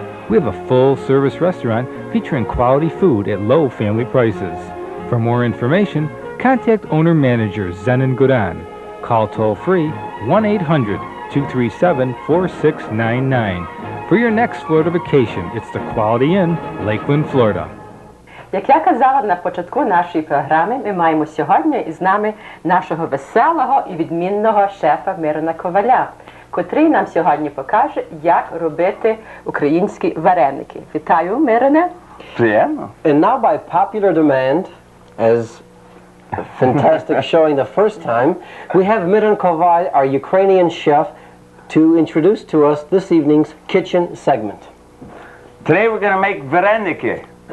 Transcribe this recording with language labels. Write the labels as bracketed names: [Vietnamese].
[English] We have a full-service restaurant featuring quality food at low family prices. For more information, contact owner-manager Zenon Godan. Call toll-free 1-800-237-4699. For your next Florida vacation, it's the Quality Inn, Lakeland, Florida. [Ukrainian] Як я казала на початку нашої програми, ми маємо сьогодні із нами нашого веселого і відмінного шефа Мирона Коваля, котрий нам сьогодні покаже, як робити українські вареники. Вітаю, Мироне! Приємно. [English] And now by popular demand, as fantastic showing the first time, we have Miron Koval, our Ukrainian chef, to introduce to us this evening's kitchen segment. Today we're going to make vareniki.